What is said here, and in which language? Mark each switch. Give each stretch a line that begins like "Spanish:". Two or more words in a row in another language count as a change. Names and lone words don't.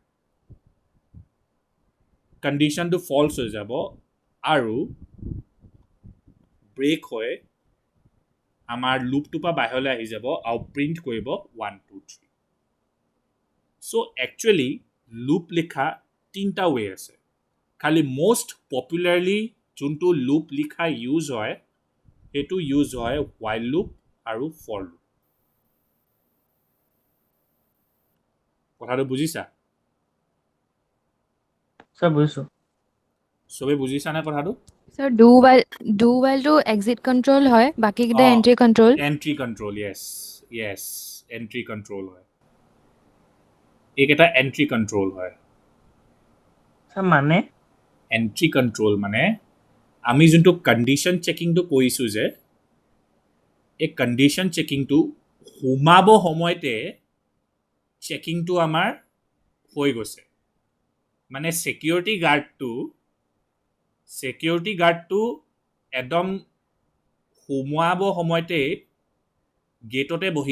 Assamese: কণ্ডিশ্যনটো ফল্ছ হৈ যাব আৰু ব্ৰেক হৈ আমাৰ লুপটোৰ পৰা বাহিৰলৈ আহি যাব আৰু প্ৰিণ্ট কৰিব 1 2 3
English: so actually
Assamese: লুপ লিখা 3টা ৱে আছে খালি
English: most popularly
Assamese: যোনটো লুপ লিখা ইউজ হয় সেইটো ইউজ হয়
English: while loop
Assamese: আৰু
English: for loop
Assamese: কথাটো বুজিছা ছাৰ বুজিছোঁ চবেই বুজিছানে কথাটো
English: Sir, do while to exit control
Assamese: হয় বাকি কিটা Oh.
English: entry control entry control yes entry control
Assamese: হয় এইকেইটা
English: entry control হয়
Assamese: ছাৰ মানে
English: entry control
Assamese: মানে আমি যোনটো
English: condition checkingটো
Assamese: কৰিছোঁ যে এই
English: condition checkingটো
Assamese: সোমাব সময়তে চেকিংটো আমাৰ হৈ গৈছে মানে
English: security guardটো
Assamese: একদম সোমোৱাব সময়তে গেটতে বহি